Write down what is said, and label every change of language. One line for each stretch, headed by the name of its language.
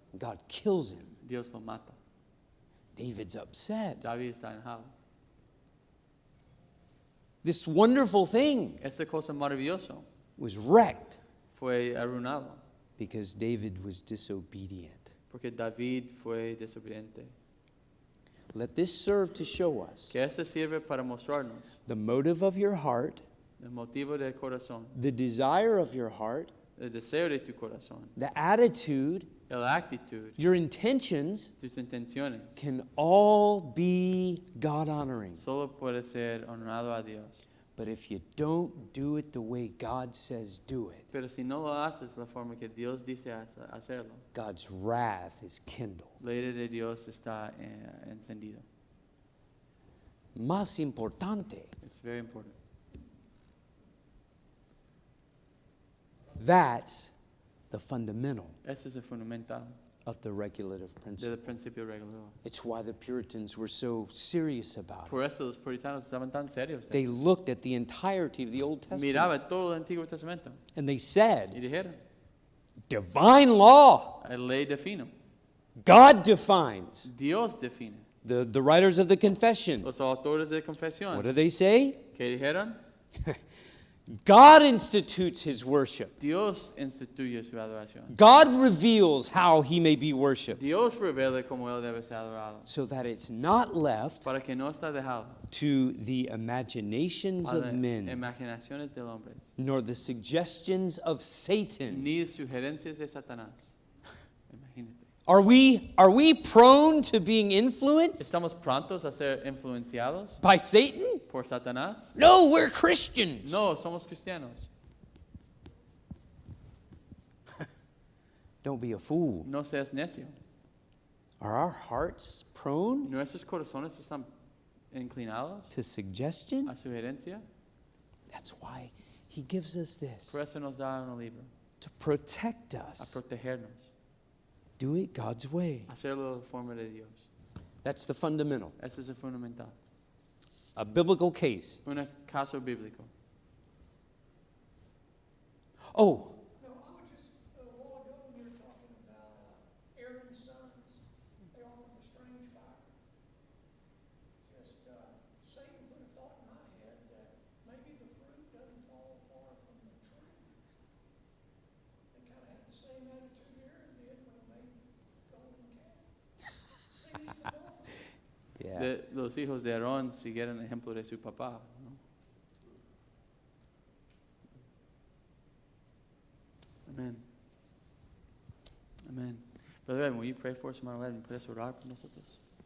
English: God kills him.
Spanish: Dios lo mata.
English: David's upset.
Spanish: David está enojado.
English: This wonderful thing
Spanish: Esta cosa maravillosa
English: was wrecked
Spanish: fue arruinado
English: because David was disobedient.
Spanish: porque David fue desobediente.
English: Let this serve to show us
Spanish: Que esto sirve para mostrarnos
English: the motive of your heart,
Spanish: el motivo del corazón,
English: the desire of your heart,
Spanish: el deseo de tu corazón,
English: the attitude,
Spanish: la actitud,
English: your intentions
Spanish: tus intenciones.
English: can all be God honoring.
Spanish: Solo puede ser honrado a Dios.
English: But if you don't do it the way God says do it,
Spanish: Pero si no lo haces la forma que Dios dice hacerlo,
English: God's wrath is kindled.
Spanish: la ira de Dios está encendida. Más importante,
English: It's very important. that's the fundamental
Spanish: Ese es el fundamental
English: of the regulative principle.
Spanish: del principio regulador.
English: It's why the Puritans were so serious about it.
Spanish: Por eso los puritanos estaban tan serios.
English: They looked at the entirety of the Old Testament
Spanish: Miraba todo el Antiguo Testamento
English: and they
Spanish: y
English: said,
Spanish: dijeron,
English: divine law,
Spanish: la ley define,
English: God defines.
Spanish: Dios define.
English: The writers of the confession,
Spanish: Los autores de
English: what
Spanish: confesión,
English: do they say?
Spanish: ¿qué dijeron?
English: God institutes his worship.
Spanish: Dios instituye su adoración.
English: God reveals how he may be worshiped
Spanish: Dios revela cómo él debe ser adorado,
English: so that it's not left
Spanish: para que no está dejado
English: to the imaginations
Spanish: a
English: of
Spanish: las
English: men,
Spanish: imaginaciones del hombre,
English: nor the suggestions of Satan.
Spanish: ni sugerencias de Satanás. Imagínate.
English: Are we prone to being influenced
Spanish: ¿Estamos prontos a ser influenciados
English: by Satan?
Spanish: por Satanás?
English: No, we're Christians.
Spanish: No, somos cristianos.
English: Don't be a fool.
Spanish: No seas necio.
English: Are our hearts prone
Spanish: ¿Nuestros corazones están inclinados
English: to suggestion?
Spanish: a sugerencia?
English: That's why he gives us this
Spanish: Por eso nos da un libro,
English: to protect
Spanish: a
English: us.
Spanish: protegernos,
English: Do it God's way.
Spanish: hacerlo de forma de Dios.
English: That's the fundamental.
Spanish: Ese es el fundamental.
English: A biblical case.
Spanish: Un caso bíblico.
English: Oh, No, I was just, a while ago, when you were talking about Aaron's sons, they offered the strange fire. Just, Satan put a thought in my head that maybe the fruit doesn't fall far from the tree. They kind of had the same attitude Aaron did when he made the golden calf. Seize the moment. yeah.
Spanish: Los hijos de Aarón siguieron el ejemplo de su papá, ¿no?
English: Amén. Amén. Brother Evan, will you pray for us, hermano Evan?
Spanish: ¿Puedes orar por nosotros?